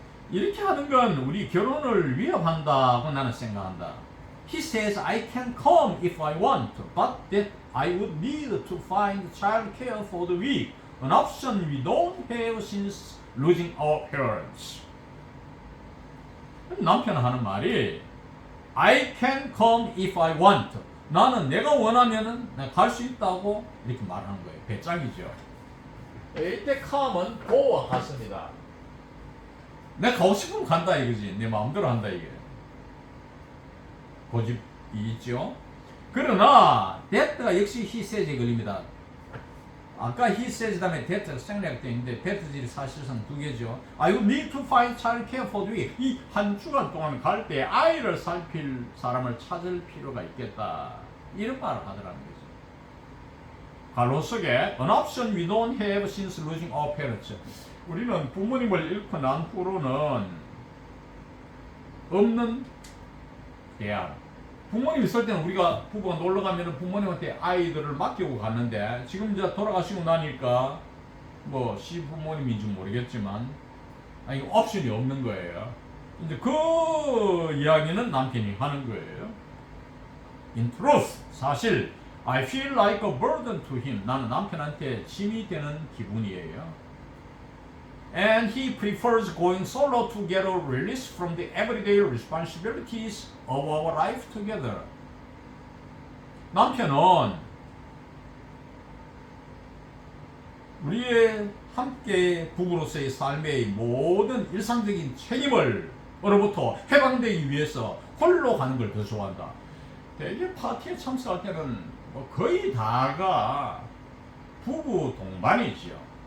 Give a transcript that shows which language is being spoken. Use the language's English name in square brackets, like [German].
[Korean] 이렇게 하는 건 우리 결혼을 위협한다고 나는 생각한다. [English] He says I can come if I want, but that I would need to find childcare for the week, an option we don't have since losing our parents. [Korean] 남편은 하는 말이 [English] I can come if I want. [Korean] 나는 내가 원하면은 갈 수 있다고 이렇게 말하는 거예요. 배짱이죠. 이때 come은 go와 같습니다. 내가 가고 싶으면 간다 이거지. 내 마음대로 한다 이게. 고집이 있죠. 그러나 that가 역시 [English] he says [Korean] 에 걸립니다. 아까 [English] he says [Korean] 다음에 that가 생략되어 있는데 that질이 사실상 두 개죠. [English] I would need to find childcare for the week. [Korean] 이 한 주간 동안 갈 때 아이를 살필 사람을 찾을 필요가 있겠다. 이런 말을 하더라는 거죠. 가로 속에 [English] an option we don't have since losing our parents. [Korean] 우리는 부모님을 잃고 난 후로는 없는 대안. 부모님 있을 때는 우리가 부부가 놀러 가면 부모님한테 아이들을 맡기고 갔는데, 지금 이제 돌아가시고 나니까 시부모님인지 모르겠지만 옵션이 없는 거예요. 이제 그 이야기는 남편이 하는 거예요. [English] In truth, [Korean] 사실 [English] I feel like a burden to him. [Korean] 나는 남편한테 짐이 되는 기분이에요. [English] And he prefers going solo to get a release from the everyday responsibilities of our life together. [Korean] 남편은 우리의 함께 부부로서의 삶의 모든 일상적인 책임으로부터 해방되기 위해서 홀로 가는 걸 더 좋아한다. 대개 파티에 참석할 때는 거의 다가 부부 동반이지요.